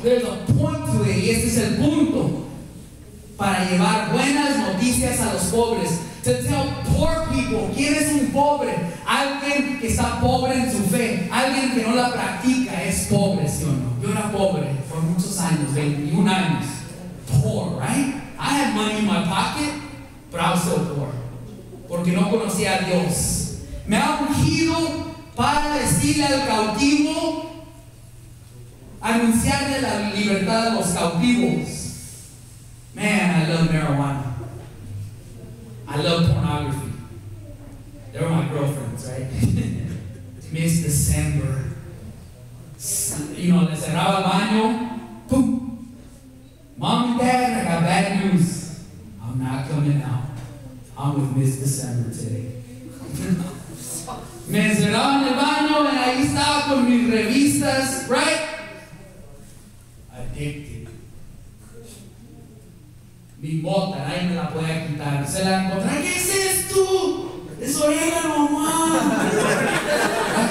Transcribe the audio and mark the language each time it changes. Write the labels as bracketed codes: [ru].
[en] There's a point to it, [es] y este es el punto. Para llevar buenas noticias a los pobres. [en] To tell poor people, [es] ¿quién es un pobre? Alguien que está pobre en su fe, alguien que no la practica es pobre, ¿sí o no? Yo era pobre por muchos años, 21 años. [en] Poor, right? I had money in my pocket, but I was still poor. [es] Porque no conocía a Dios. Me ha ungido para decirle al cautivo, anunciarle la libertad de los cautivos. [en] Man, I love marijuana. I love pornography. They were my girlfriends, right? Miss December. You know, [es] le cerraba el baño. [en] Boom. Mom and Dad, I got bad news. I'm not coming out. I'm with Miss December today. [es] Me encerraba en el baño y ahí estaba con mis revistas, [en] right? Addicted. [es] Mi bota, nadie me la podía quitar. Se la encontré. ¿Qué es esto? Es orégano, mamá.